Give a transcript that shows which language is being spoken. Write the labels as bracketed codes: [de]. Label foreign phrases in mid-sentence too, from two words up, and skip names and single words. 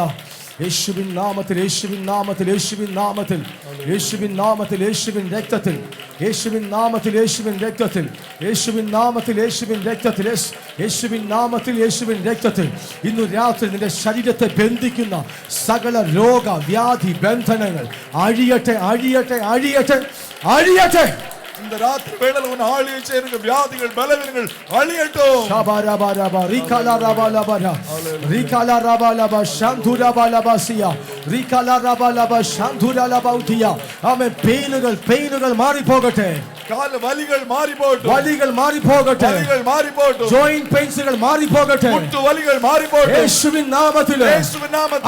[ml] യേശുവിൻ നാമത്തിൽ, യേശുവിൻ നാമത്തിൽ, യേശുവിൻ നാമത്തിൽ, യേശുവിൻ നാമത്തിൽ, യേശുവിൻ രക്തത്തിൽ, യേശുവിൻ നാമത്തിൽ, യേശുവിൻ രക്തത്തിൽ, യേശുവിൻ നാമത്തിൽ, യേശുവിൻ രക്തത്തിൽ, യേശുവിൻ നാമത്തിൽ, യേശുവിൻ രക്തത്തിൽ ഇന്നു രാത്രി നിന്റെ ശരീരത്തെ ബന്ധിക്കുന്ന സകല രോഗ വ്യാധി ബന്ധനങ്ങൾ അഴിയട്ടെ, അഴിയട്ടെ, അഴിയട്ടെ, അഴിയട്ടെ. [ta] இந்த ராத்திரி வேளையில உன் ஆளுகை செய்யுங்க வியாதிகள் பலவீனங்கள் அழியட்டும். ஷபரபரப ரிகலரபலபர ரிகலரபலப ശാന്തുരബലബസിയ ரிகலரபலப ശാന്തുരലബൗതിയ. ആമേൻ. [ml] പെയിനുകൾ മാറി പോകട്ടെ. കാല വലികൾ മാറി പോകട്ടെ. വലികൾ മാറി പോകട്ടെ. വലികൾ മാറി പോകട്ടെ. [en] joint pains [ml] മാറി പോകട്ടെ. മുട്ടു വലികൾ മാറി പോകട്ടെ. യേശുവിൻ നാമത്തിൽ, യേശുവിൻ നാമത്തിൽ